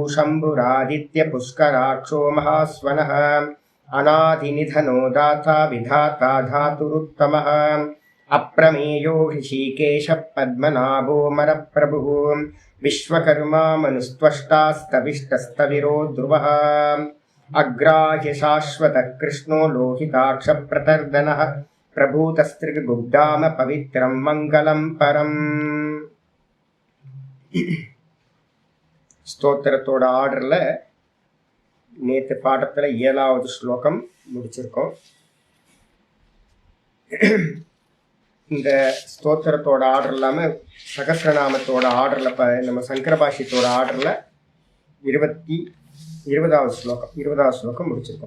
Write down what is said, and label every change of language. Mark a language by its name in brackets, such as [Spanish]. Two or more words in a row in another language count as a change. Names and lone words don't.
[Sanskrit] शम्भुरादित्य पुष्कराक्षो महास्वनः अनादिनिधनो दाता विधाता धातुरुत्तमः अप्रमेयो ऋषिकेशः पद्मनाभो मरप्रभुः विश्वकर्मा मनुस्त्वष्टास्तविष्टस्तविरो ध्रुवः अग्राह्य शाश्वतः कृष्णो लोहिताक्षप्रतर्दनः प्रभूतस्त्रिगुग्धाम पवित्रं मङ्गलं परम्। [Tamil] ஸ்தோத்திரத்தோட ஆர்டரில் நேற்று பாடத்தில் 7வது ஸ்லோகம் முடிச்சிருக்கோம். இந்த ஸ்தோத்திரத்தோட ஆர்டர் இல்லாமல் சகஸ்ரநாமத்தோட ஆர்டரில் நம்ம சங்கரபாஷ்யத்தோட ஆர்டரில் 20வது ஸ்லோகம் முடிச்சிருக்கோம்.